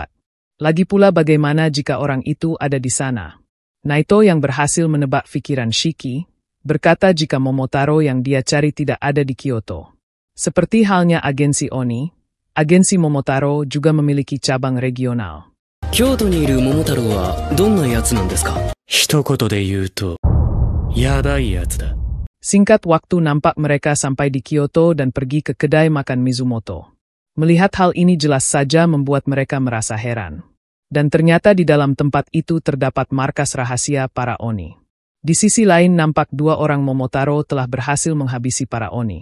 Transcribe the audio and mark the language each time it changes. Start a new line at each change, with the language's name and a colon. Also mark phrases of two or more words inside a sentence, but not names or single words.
Indonesian: Lagi pula bagaimana jika orang itu ada di sana? Naito yang berhasil menebak pikiran Shiki, berkata jika Momotaro yang dia cari tidak ada di Kyoto. Seperti halnya agensi Oni, agensi Momotaro juga memiliki cabang regional.
Japanese: Kyotoにいる桃太郎はどんなやつなんですか? 一言で言うと、やばいやつだ。
Indonesian: Singkat waktu nampak mereka sampai di Kyoto dan pergi ke kedai makan Mizumoto. Melihat hal ini jelas saja membuat mereka merasa heran. Dan ternyata di dalam tempat itu terdapat markas rahasia para Oni. Di sisi lain nampak dua orang Momotaro telah berhasil menghabisi para Oni.